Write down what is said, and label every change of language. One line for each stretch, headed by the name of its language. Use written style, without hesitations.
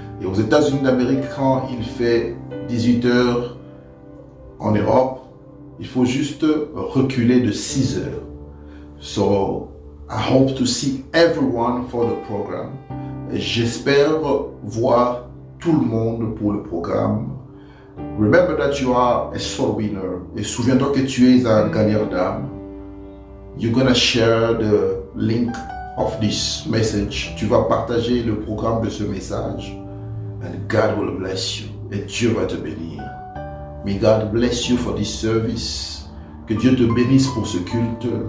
French: Et aux États-Unis d'Amérique, quand il fait 18 heures en Europe, il faut juste reculer de 6 heures.
English: So, I hope to see everyone for the program.
French: Et j'espère voir tout le monde pour le programme.
English: Remember that you are a soul winner.
French: Et souviens-toi que tu es un gagnant d'âme.
English: You're gonna share the link of this message.
French: Tu vas partager le programme de ce message.
English: And God will bless you.
French: Et Dieu va te bénir.
English: May God bless you for this service.
French: Que Dieu te bénisse pour ce culte.